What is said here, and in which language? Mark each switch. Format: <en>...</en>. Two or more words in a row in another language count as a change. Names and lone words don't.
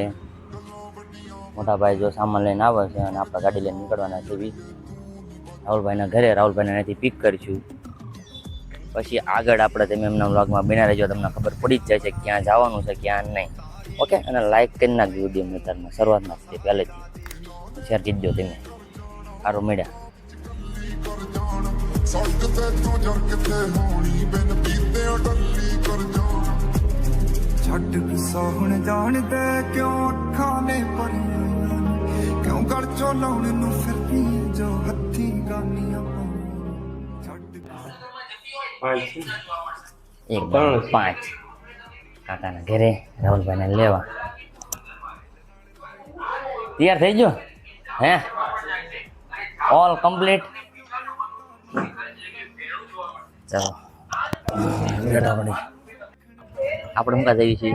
<gu>મોટા ભાઈ જો સામાન લઈને આવે છે અને આપણે ગાડી લઈને નીકળવાના છે રાહુલભાઈના ઘરે. રાહુલભાઈને અહીંથી પિક કરીશું. પછી આગળ આપણે તમે એમના વ્લોગમાં બન્યા રહેજો. તમને ખબર પડી જ જાય છે ક્યાં જવાનું છે ક્યાં નહીં. ઓકે, અને લાઈક કરી નાખજો વિડીયો મિત્રમાં શરૂઆતમાં જ પહેલેથી શેર કરી દો તમે. સારું મળ્યા.</gu> <pa>ਛੱਡ ਗੁੱਸਾ ਹੁਣ ਜਾਣਦੇ ਕਿਉਂ ਅੱਖਾਂ ਨੇ ਭਰੀਆਂ ਕਿਉਂ ਗਲ ਚੋਂ ਲਾਉਣ ਨੂੰ ਫਿਰਦੀ ਜੋ ਹੱਥੀਂ ਗਾਨੀਆਂ ਛੱਡ</pa> <gu>એક 5 કાકાના ઘરે રાહુલભાઈને લેવા. તૈયાર થઈ ગયો હે?</gu> <en>All complete.</en> <gu>ચાલો આપણે શું જઈએ છીએ?</gu>